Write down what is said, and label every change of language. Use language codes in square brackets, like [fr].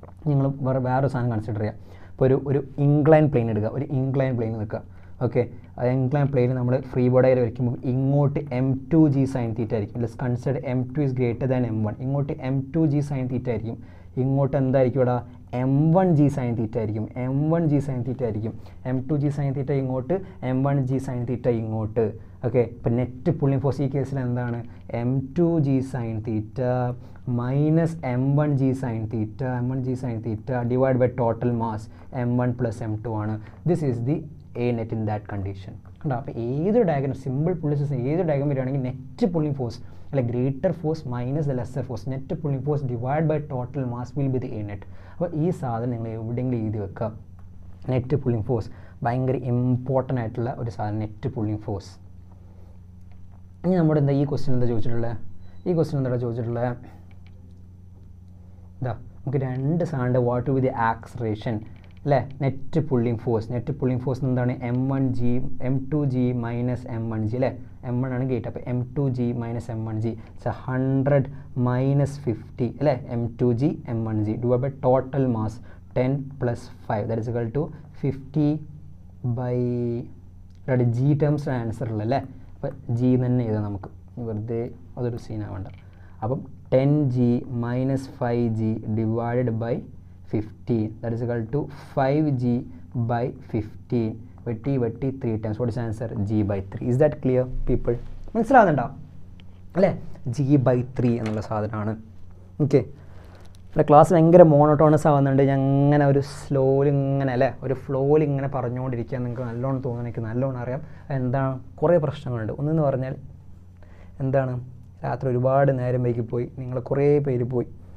[ml] നിങ്ങൾ വേറൊരു സാധനം കൺസിഡർ ചെയ്യുക. ഇപ്പോൾ ഒരു ഇൻക്ലൈൻ പ്ലെയിൻ എടുക്കുക, ഒരു ഇൻക്ലൈൻ പ്ലെയിൻ നിൽക്കുക. ഓക്കെ, അത് ഇൻക്ലൈൻ പ്ലെയിൻ നമ്മൾ ഫ്രീ ബോഡി വരയ്ക്കുമ്പോൾ ഇങ്ങോട്ട് m2g സൈൻ തീറ്റ ആയിരിക്കും. [en] Let's consider m2 is greater than m1. [ml] ഇങ്ങോട്ട് m2g സൈൻ തീറ്റ ആയിരിക്കും. ഇങ്ങോട്ട് എന്തായിരിക്കും ഇവിടെ? m1g sin theta ആയിരിക്കും, m1g sin theta ആയിരിക്കും, m2g sin theta ഇങ്ങോട്ട്, m1g sin theta ഇങ്ങോട്ട്. ഓക്കെ, ഇപ്പം നെറ്റ് പുള്ളിങ് ഫോഴ്സ് ഈ കേസിൽ എന്താണ്? m2g sin theta minus m1g sin theta divide by total mass m1 plus m2 ആണ്. [en] This is the a net in that condition. [ml] കണ്ടോ? അപ്പോൾ ഏത് ഡയഗ്രം, സിമ്പിൾ പുള്ളിങ് ഫോഴ്സ് ഏത് ഡയഗ്രം വരികയാണെങ്കിൽ [en] Net pulling force അല്ലെ greater force minus the lesser force, net pulling force divide by total mass will be the a net. [ml] അപ്പോൾ ഈ സാധനം നിങ്ങൾ എവിടെയെങ്കിലും എഴുതി വെക്കുക. നെറ്റ് പുള്ളിങ് ഫോഴ്സ് ഭയങ്കര ഇമ്പോർട്ടൻ്റ് ആയിട്ടുള്ള ഒരു സാധനം, നെറ്റ് പുള്ളിങ് ഫോഴ്സ്. ഇനി നമ്മുടെ എന്താ ഈ ക്വസ്റ്റ്യൻ എന്താ ചോദിച്ചിട്ടുള്ളത്? ഈ ക്വസ്റ്റ്യൻ എന്താ ചോദിച്ചിട്ടുള്ളത്? ഇതാ നമുക്ക് രണ്ട് സാധനം, വാട്ട് വിത്ത് ദി ആക്സലറേഷൻ അല്ലേ, net pulling force. Net pulling force എന്താണ്? m1g m2g മൈനസ് m1g അല്ലേ, m1 ആണ് ഗേറ്റ്, അപ്പോൾ m2g മൈനസ് m1g 100 മൈനസ് 50 അല്ലേ, m2g m1g divide by total mass 10 plus 5 that is equal to 50 by G terms answer ഉള്ളത് അല്ലേ. അപ്പോൾ G തന്നെ എഴുതാം നമുക്ക്, വെറുതെ അതൊരു സീനാവേണ്ട. അപ്പം 10g minus 5g divided by 15 [en] that is equal to 5g by 15 [ml] വെട്ടി 3 times. [en] What is the answer? g by 3. Is that clear people? [ml] മനസ്സിലാവുന്നുണ്ടോ അല്ലേ? g by 3 എന്നുള്ള സാധനമാണ്. ഓക്കെ, ഇവിടെ ക്ലാസ് ഭയങ്കര മോണോട്ടോണസ് ആവുന്നുണ്ട്. ഞാൻ ഇങ്ങനെ ഒരു സ്ലോയിൽ ഇങ്ങനെ അല്ലേ, ഒരു ഫ്ലോയിൽ ഇങ്ങനെ പറഞ്ഞുകൊണ്ടിരിക്കുക. നിങ്ങൾക്ക് നല്ലോണം തോന്നുന്നു, എനിക്ക് നല്ലോണം അറിയാം. എന്താണ്, കുറേ പ്രശ്നങ്ങളുണ്ട്. ഒന്നെന്ന് പറഞ്ഞാൽ എന്താണ്, രാത്രി ഒരുപാട് നേരം വൈകി പോയി, നിങ്ങൾ കുറേ പേര് പോയി.